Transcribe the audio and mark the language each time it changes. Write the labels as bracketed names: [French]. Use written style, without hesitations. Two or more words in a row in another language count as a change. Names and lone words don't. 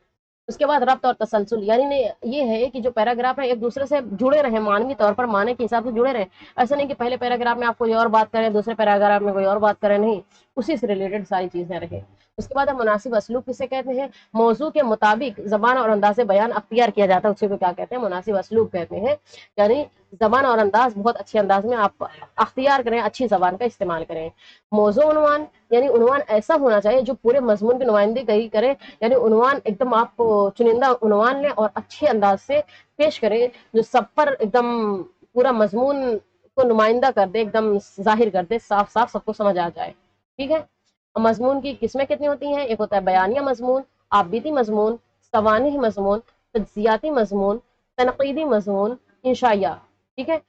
[Urdu] اس کے بعد ربط اور تسلسل، یعنی یہ ہے کہ جو پیراگراف ہے ایک دوسرے سے جڑے رہے، معنوی طور پر معنی کے حساب سے جڑے رہے، ایسا نہیں کہ پہلے پیراگراف میں آپ کوئی اور بات کریں، دوسرے پیراگراف میں کوئی اور بات کریں، نہیں، اسی سے ریلیٹڈ ساری چیزیں رہیں۔ اس کے بعد مناسب اسلوب کسے کہتے ہیں، موضوع کے مطابق زبان اور انداز بیان اختیار کیا جاتا ہے، اسی کو کیا کہتے ہیں، مناسب اسلوب کہتے ہیں، یعنی زبان اور انداز بہت اچھے انداز میں آپ اختیار کریں، اچھی زبان کا استعمال کریں۔ موضوع عنوان، یعنی عنوان ایسا ہونا چاہیے جو پورے مضمون کی نمائندگی کرے، یعنی عنوان ایک دم آپ چنندہ عنوان لیں اور اچھے انداز سے پیش کریں جو سب پر ایک دم پورا مضمون کو نمائندہ کر دے، ایک دم ظاہر کر دے، صاف صاف سب کو سمجھ آ جائے، ٹھیک ہے۔ مضمون کی قسمیں کتنی ہوتی ہیں، ایک ہوتا ہے بیانیہ مضمون، آبیتی مضمون، سوانحی مضمون، تجزیاتی مضمون، تنقیدی مضمون، انشائیہ، ٹھیک ہے۔